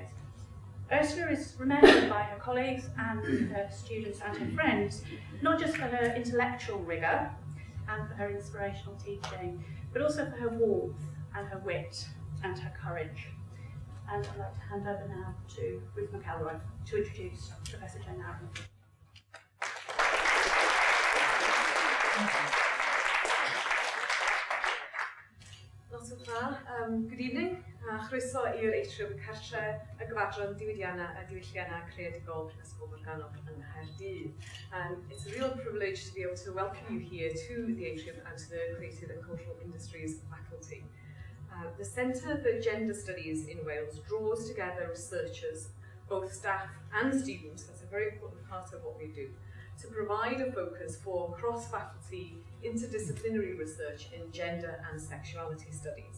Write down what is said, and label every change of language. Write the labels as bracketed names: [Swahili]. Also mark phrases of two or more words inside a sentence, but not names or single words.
[English] Ursula is remembered by her colleagues and her students and her friends, not just for her intellectual rigour and for her inspirational teaching, but also for her warmth and her wit and her courage. And I'd like to hand over now to Ruth McElroy to introduce Professor Jane Aron. Good evening. [Welsh] Chroeso i'r eitriwm cartre y gyfadron diwydiannau a diwylliannau creadigol Prifysgol Morgannwg yng Nghaerdydd. [English] It's a real privilege to be able to welcome you here to the atrium and to the Creative and Cultural Industries faculty. The Centre for Gender Studies in Wales draws together researchers, both staff and students, that's a very important part of what we do, to provide a focus for cross-faculty, interdisciplinary research in gender and sexuality studies.